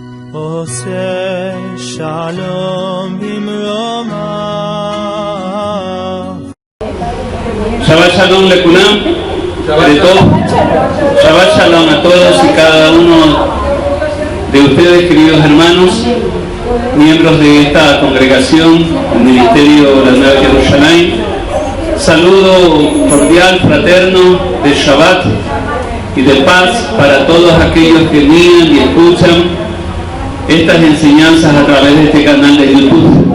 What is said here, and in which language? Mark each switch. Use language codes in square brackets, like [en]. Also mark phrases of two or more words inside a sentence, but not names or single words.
[he] עושה שלום במרומיו. שבת שלום לכולם, שבת שלום [es] a todos y cada uno de ustedes, queridos hermanos, miembros de esta congregación, el Ministerio de la Nueva Jerusalén. Saludo cordial, fraterno de Shabbat y de paz para todos aquellos que miran y escuchan estas enseñanzas a través de este canal de YouTube.